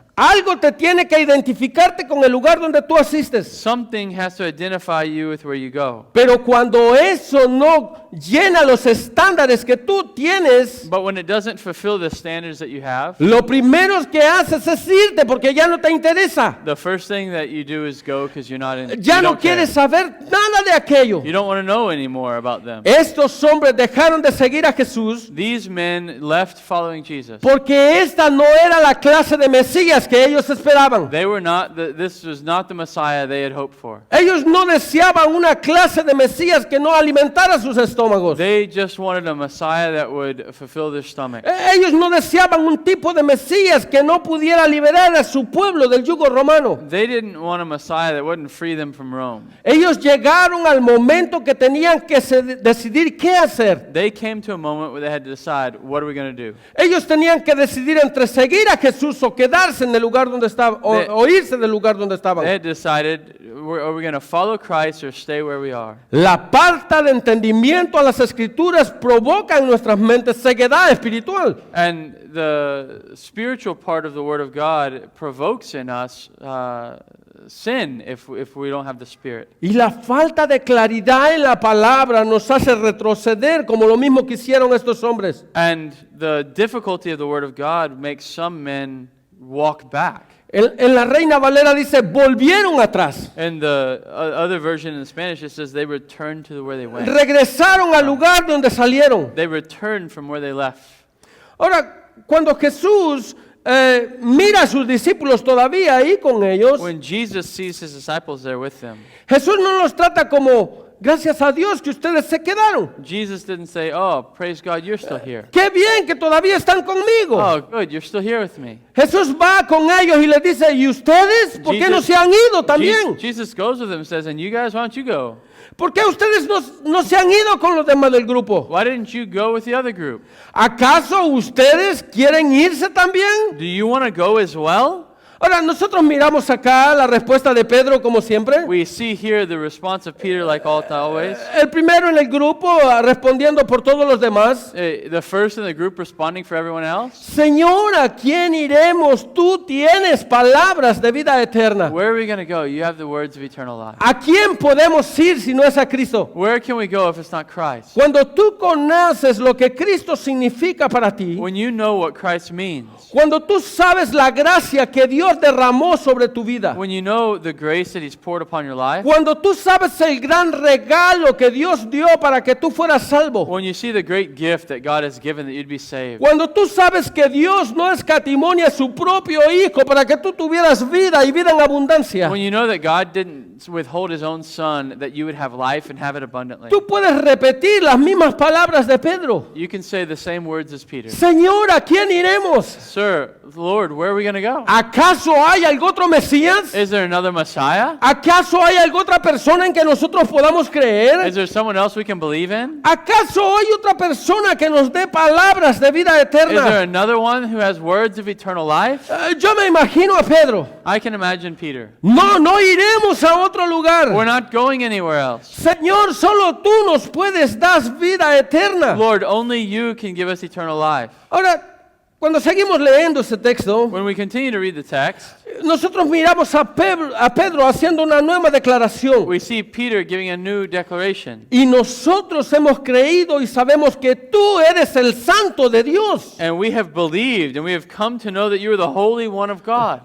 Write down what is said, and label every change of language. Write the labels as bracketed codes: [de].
[es] Algo te tiene que identificarte con el lugar donde tú asistes. [en] Something has to identify you with where you go. [es] Pero cuando eso no llena los estándares que tú tienes, [en] But when it doesn't fulfill the standards that you have, [es] lo primero que haces es irte porque ya no te interesa. [en] the first thing that you do is go because you're not in. [es] Ya [en] you [es] no [en] don't care. [es] quieres saber nada de aquello. [en] You don't want to know anymore about them. [es] Estos hombres dejaron de seguir a Jesús [en] These men left following Jesus. [es] porque esta no era la clase de Mesías que ellos esperaban. [en] They were not. This was not the Messiah they had hoped for. [es] Ellos no deseaban una clase de Mesías que no alimentara sus estómagos. [en] They just wanted a Messiah that would fulfill their stomach. [es] Ellos no deseaban un tipo de Mesías que no pudiera liberar a su pueblo del yugo romano. [en] They didn't want a Messiah that wouldn't free them from Rome. [es] Ellos llegaron al momento que tenían que decidir qué hacer. [en] They came to a moment where they had to decide, what are we going to do? [es] Ellos tenían que decidir entre seguir a Jesús o quedarse en el lugar donde estaban, o irse del lugar donde [en] They [es] estaban. [en] had decided, are we going to follow Christ or stay where we are? [es] La falta de entendimiento a las escrituras provoca en nuestras mentes ceguedad espiritual. [en] And the spiritual part of the Word of God provokes in us sin if we don't have the Spirit. [es] Y la falta de claridad en la palabra nos hace retroceder como lo mismo que hicieron estos hombres. [en] And the difficulty of the Word of God makes some men walk back. [es] En la Reina Valera dice, volvieron atrás. [en] And the other version in Spanish, it says they returned to where they went. [es] Regresaron al lugar donde salieron. [en] They returned from where they left. [es] Ahora, cuando Jesús mira a sus discípulos todavía ahí con ellos, [en] When Jesus sees his disciples there with them, [es] Jesús no los trata como, gracias a Dios que ustedes se quedaron. [en] Jesus didn't say, "Oh, praise God, you're still here." [es] Qué bien que todavía están conmigo. [en] Oh, good, you're still here with me. [es] Jesús va con ellos y les dice, ¿y ustedes por qué no se han ido también? [en] Jesus goes with them and says, "And you guys, why don't you go? [es] ¿Por qué ustedes no se han ido con los demás del grupo? [en] Why didn't you go with the other group? [es] ¿Acaso ustedes quieren irse también? [en] Do you want to go as well?" [es] Ahora, nosotros miramos acá la respuesta de Pedro como siempre. [en] We see here the response of Peter, like always. [es] El primero en el grupo respondiendo por todos los demás. [en] The first in the group responding for everyone else. [es] Señor, ¿a quién iremos? Tú tienes palabras de vida eterna. [en] Where are we going to go? You have the words of eternal life. [es] ¿A quién podemos ir si no es a Cristo? [en] Where can we go if it's not Christ? [es] Cuando tú conoces lo que Cristo significa para ti, [en] When you know what Christ means, [es] cuando tú sabes la gracia que Dios derramó sobre tu vida, [en] when you know the grace that He's poured upon your life, [es] cuando tú sabes el gran regalo que Dios dio para que tú fueras salvo, [en] when you see the great gift that God has given that you'd be saved, [es] cuando tú sabes que Dios no escatimó ni a su propio Hijo para que tú tuvieras vida y vida en abundancia, [en] when you know that God didn't withhold His own Son that you would have life and have it abundantly, [es] tú puedes repetir las mismas palabras de Pedro. [en] you can say the same words as Peter. [es] Señor, ¿a quién iremos? [en] Sir, Lord, where are we going to go? [es] ¿Acaso hay algún otro Mesías? [en] Is there another Messiah? [es] ¿Acaso hay alguna otra persona en que nosotros podamos creer? [en] Is there someone else we can believe in? [es] ¿Acaso hay otra persona que nos dé palabras de vida [en] Is there [es] eterna? [en] another one who has words of eternal life? [es] Yo me imagino a Pedro. [en] I can imagine Peter. [es] No iremos a otro [en] We're [es] lugar. [en] not going anywhere else. [es] Señor, solo tú nos puedes dar vida eterna. [en] Lord, only you can give us eternal life. [es] Ahora, cuando seguimos leyendo este texto, [en] When we continue to read the text, [es] nosotros miramos a Pedro haciendo una nueva declaración. [en] we see Peter giving a new declaration. [es] Y nosotros hemos creído y sabemos que tú eres el Santo de Dios. [en] And we have believed and we have come to know that you are the Holy One of God.